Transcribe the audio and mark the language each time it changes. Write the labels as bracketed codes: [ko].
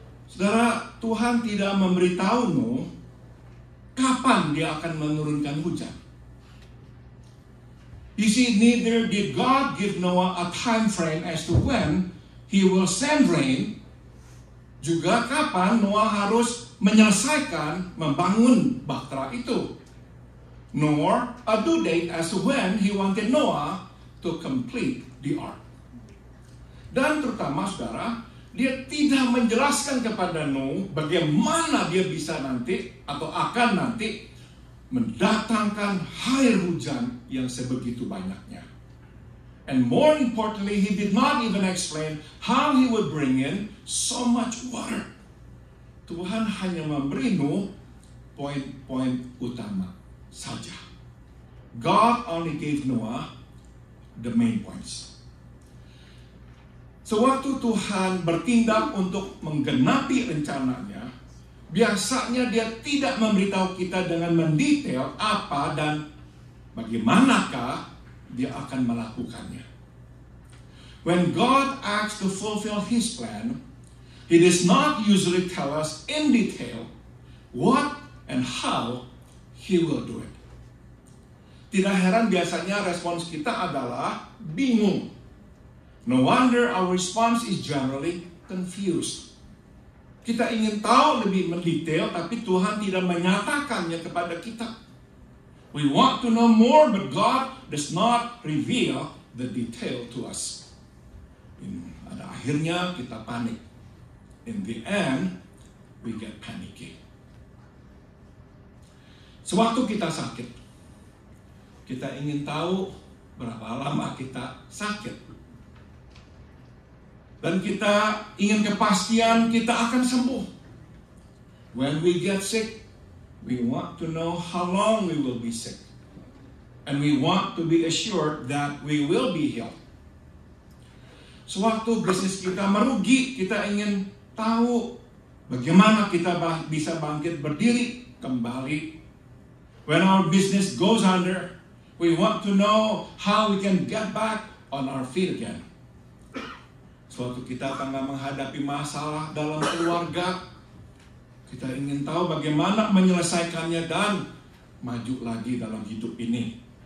[id] Saudara, Tuhan tidak memberitahu Nuh kapan dia akan menurunkan hujan. [en] You see, neither did God give Noah a time frame as to when He will send rain, [id] juga kapan Noah harus menyelesaikan membangun bahtera itu. [en] Nor a due date as to when He wanted Noah to complete the ark. [id] Dan terutama saudara, dia tidak menjelaskan kepada Nuh bagaimana dia bisa nanti atau akan nanti mendatangkan air hujan yang sebegitu banyaknya. [en] And more importantly, He did not even explain how He would bring in so much water. [id] Tuhan hanya memberi Nuh poin-poin utama saja. [en] God only gave Noah the main points. [id] Sewaktu Tuhan bertindak untuk menggenapi rencananya, biasanya Dia tidak memberitahu kita dengan mendetail apa dan bagaimanakah Dia akan melakukannya. [en] When God acts to fulfill His plan, He does not usually tell us in detail what and how He will do it. [id] Tidak heran biasanya respons kita adalah bingung. [en] No wonder our response is generally confused. [id] Kita ingin tahu lebih mendetail, tapi Tuhan tidak menyatakannya kepada kita. [en] We want to know more, but God does not reveal the detail to us. [id] Pada akhirnya kita panik. [en] In the end, we get panicky. [id] Sewaktu kita sakit, kita ingin tahu berapa lama kita sakit. Dan kita ingin kepastian kita akan sembuh. [en] When we get sick, we want to know how long we will be sick. And we want to be assured that we will be healed. [id] Sewaktu bisnis kita merugi, kita ingin tahu bagaimana kita bisa bangkit berdiri kembali. [en] When our business goes under, we want to know how we can get back on our feet again. [id] Suatu kita tengah menghadapi masalah dalam keluarga, kita ingin tahu bagaimana menyelesaikannya dan maju lagi dalam hidup ini.